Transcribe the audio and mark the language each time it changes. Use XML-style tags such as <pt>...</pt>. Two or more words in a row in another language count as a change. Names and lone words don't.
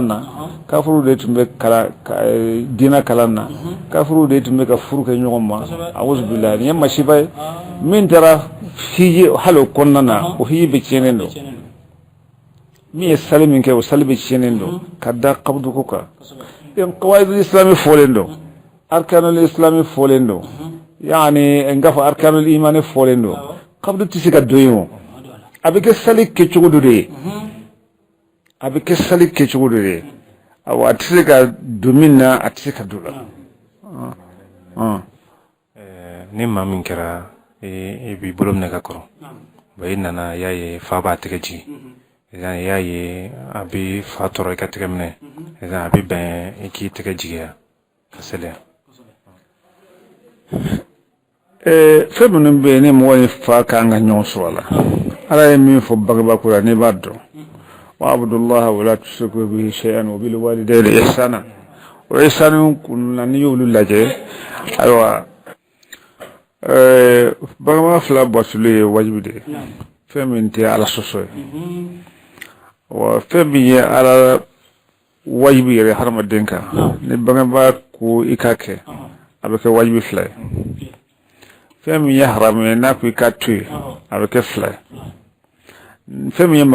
<bm>na kafiru de tun bɛ diinɛ kalan na kafiru de tun bɛ ka furu kɛ ɲɔgɔn ma</bm> <ar>أعوذ بالله</ar> <bm>nin ye masiba ye min taara hiji hali o kɔnɔna na o hiji bɛ tiɲɛnen don min ye sali min kɛ o sali bɛ tiɲɛnen don ka da kabdu ko kan</bm> <ar>قواعد الإسلام</ar> <bm>fɔlen don</bm> <ar>أركان الإسلام</ar> <bm>fɔlen don yani n ka fɔ</bm> <ar>أركان الإيمان</ar> <bm>fɔlen don kabdu tɛ se ka don yen o a bɛ kɛ sali kɛcogo dɔ de ye a bɛ kɛ sali kɛcogo dɔ de ye a tɛ se ka don min na a tɛ se ka don la ni maa min kɛra i b'i bolo minɛ ka kɔrɔ i nana y'a ye fa b'a tɛgɛ jigin y'a ye a bɛ fa tɔɔrɔ i ka tɛgɛ minɛ a bɛ bɛn i k'i tɛgɛ jigiya ka sɛlɛya fɛn minnu bɛ yen ni mɔgɔ ni fa kan ka ɲɔgɔn sɔrɔ a la ala ye min fɔ bagabako la n'i b'a dɔn</bm> <ar>واعبدوا الله ولا تشركوا به شيئا وبالوالدين إحسانا</ar> <bm>o ihsanu kunna n'i y'olu lajɛ ayiwa bagaba fila batuli ye wajibi de ye fɛn min tɛ ala sɔsɔ ye wa fɛn min ye ala wajibi yɛrɛ hadamaden kan ni bagaba ko i k'a kɛ a bɛ kɛ wajibi fila ye fɛn min ye haramu ye n'a ko i k'a to yen a bɛ kɛ fila ye fɛn min ye</bm>